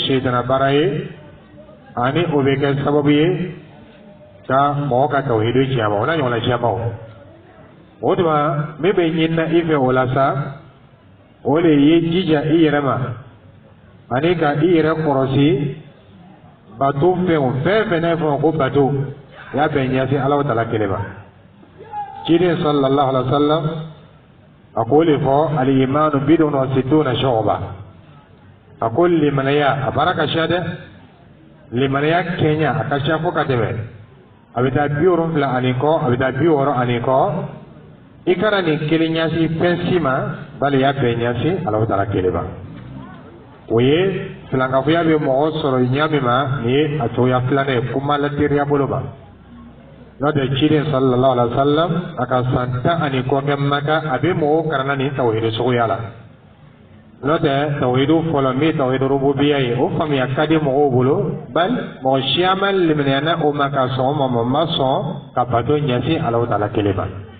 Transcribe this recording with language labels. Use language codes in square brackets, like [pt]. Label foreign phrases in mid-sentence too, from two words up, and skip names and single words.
[bm] seyitana baara ye ani o bɛ kɛ sababu ye ka mɔgɔ ka tawhidu tiɲɛ o n'a ɲɔgɔnna tiɲɛbaw o tuma min bɛ ɲinina i fɛ o la sa o de ye jija i yɛrɛ ma ani ka i yɛrɛ kɔlɔsi bato fɛnw fɛn fɛn n'a fɔ ko bato i y'a bɛn ɲɛsin Alahu Taala kelen ma ciden [ar] صلى الله عليه وسلم [bm] a ko de fɔ [ar] الإيمان بضع وستون شعبة [bm] a ko limanaya a baara ka ca dɛ limanaya kɛɲa a ka ca fo ka tɛmɛ a bɛ taa 70 ani kɔ a bɛ taa 60 ani kɔ i kana nin kelen ɲɛsin fɛn si ma bali i y'a bɛɛ ɲɛsin Alahu Taala kelen ma o ye filankafoya bɛ mɔgɔ sɔrɔ ɲɛ min ma nin ye a cogoya filanan ye kuma la teriya bolo ma n'o tɛ ciden [ar] صلى الله عليه وسلم [bm] a ka san 10 ani kɔ kɛ Maka a bɛ mɔgɔw karanna nin tawhidu suguya la n'o tɛ tawhidu fɔlɔ min tawhidu rububiya ye o faamuya ka di mɔgɔw bolo bali mɔgɔ siya ma liminɛna o ma ka sɔn o ma ma sɔn ka bato ɲɛsin Alahu Taala kelen ma